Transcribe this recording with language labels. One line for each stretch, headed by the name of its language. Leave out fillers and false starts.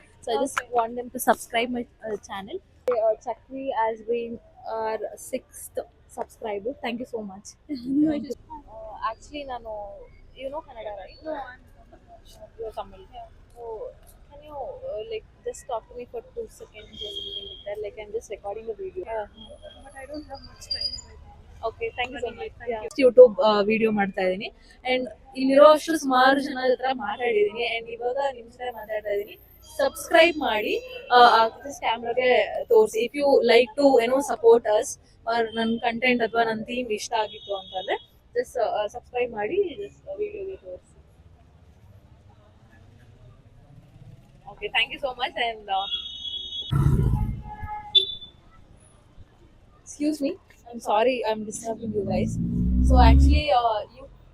English: So I just want them to subscribe my channel. Chakri has been our 6th subscriber. Thank you so much. Thank you. Actually, nanu, you know Kannada, right? No, you are Tamil. So can you just talk to me for 2 seconds or something like that? Like I'm just recording a video. But I don't have much time right now. Okay, thank you so much.
Kannada: YouTube video ಮಾಡ್ತಾ ಇದ್ದೀನಿ and ಇಲ್ಲಿರೋ ಅಷ್ಟು ಸುಮಾರು ಜನ ಹತ್ರ ಮಾತಾಡಿದ್ದೀನಿ and ಇವಾಗ ನಿಮ್ಮ ಜೊತೆ ಮಾತಾಡ್ತಾ ಇದ್ದೀನಿ. ಸಬ್ಸ್ಕ್ರೈಬ್ ಮಾಡಿ, ಕ್ಯಾಮ್ರಾಗೆ ತೋರಿಸಿ.
English: if you like to support us or
Kannada: ನನ್ನ ಕಂಟೆಂಟ್ ಅಥವಾ ನನ್ನ ಥೀಮ್ ಇಷ್ಟ ಆಗಿತ್ತು ಅಂತಂದ್ರೆ ಜಸ್ಟ್ ಸಬ್ಸ್ಕ್ರೈಬ್ ಮಾಡಿ, ಜಸ್ಟ್ ವಿಡಿಯೋಗೆ ತೋರಿಸಿ.
English: Okay, thank you so much. And excuse me, I'm sorry I'm disturbing you guys. So actually, you